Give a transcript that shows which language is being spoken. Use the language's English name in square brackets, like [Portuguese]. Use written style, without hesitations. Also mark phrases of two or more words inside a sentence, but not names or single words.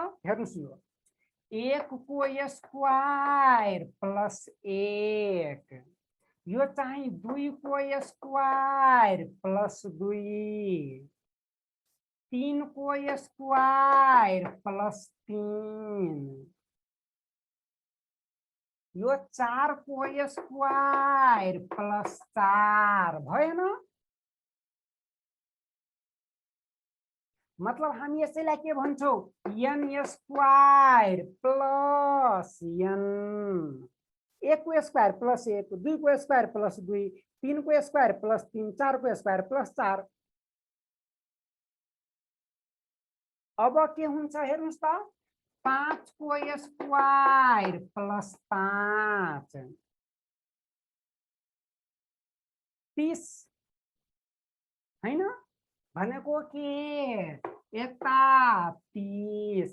[Nepali] हेर्नुस् यो 1 को [English] square plus [Nepali] 1, यो चाहिँ 2 को [English] square plus [Nepali] 2, 3 को [English] square plus [Nepali] 3, यो 4 को [English] square plus [Nepali] 4 भएन? मतलब हामी यसैलाई के भन्छौं? [English] n square plus n. [Nepali] 1 को [English] square plus [Nepali] 1, 2 को [English] square plus [Nepali] 2, 3 को [English] square plus [Nepali] 3, 4 को [English] square plus [Nepali] 4। अब के हुन्छ हेर्नुस् त, 5 को [English] square plus [Nepali] 5 30 हैन भनेको के यता 30।